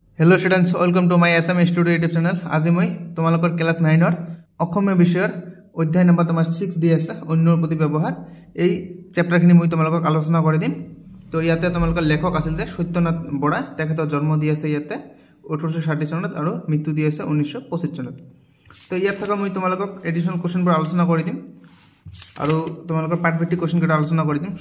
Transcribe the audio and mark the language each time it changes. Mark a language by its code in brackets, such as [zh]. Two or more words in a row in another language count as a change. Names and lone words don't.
[en] hello students, welcome to my SM Studio YouTube channel. [hi] आज मैं तुम्हारे [as] क्लास 9 অসমীয়া বিষয়ৰ অধ্যায় নম্বৰ তোমাৰ 6 দি আছে অন্যৰ প্ৰতি ব্যৱহাৰ। এই চেপ্টাৰখিনি মই তোমালোকক আলোচনা কৰি দিম। তো ইয়াতে তোমালোকৰ লেখক আছিল যে সত্যনাথ বৰা, তেখেতৰ জন্ম দি আছে ইয়াতে 1860 চনত আৰু মৃত্যু দি আছে 1925 চনত। তো ইয়াত থকা মই তোমালোকক [en] additional questions [as] আলোচনা কৰি দিম আৰু তোমালোকৰ পাঠভিত্তিক কোৱেশ্চনকেইটা আলোচনা কৰি দিম।